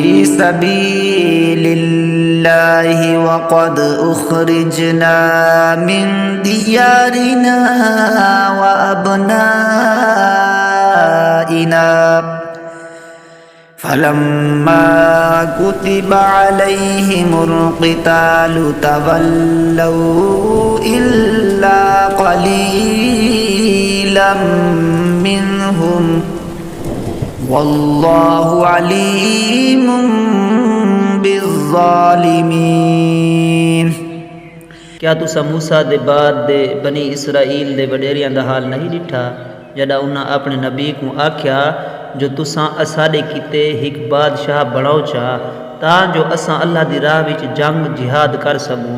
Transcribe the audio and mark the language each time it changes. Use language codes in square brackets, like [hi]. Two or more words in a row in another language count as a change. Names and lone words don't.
[ar] سبيل الله وقد أخرجنا من ديارنا وأبنائنا فلما كتب عليهم القتال تولوا إلا قليلا منهم والله عليم بالظالمين. [skr] کیا تساں موسیٰ دے بعد دے بنی اسرائیل دے وڈیریاں دا حال نہیں ڈٹھا جیہڑا اُنہاں اپݨے نبی کوں آکھیا جو تساں اساڈے کیتے ہک بادشاہ بݨاؤ چا تاں جو اساں اللہ دی راہ وچ جنگ جہاد کر سکوں.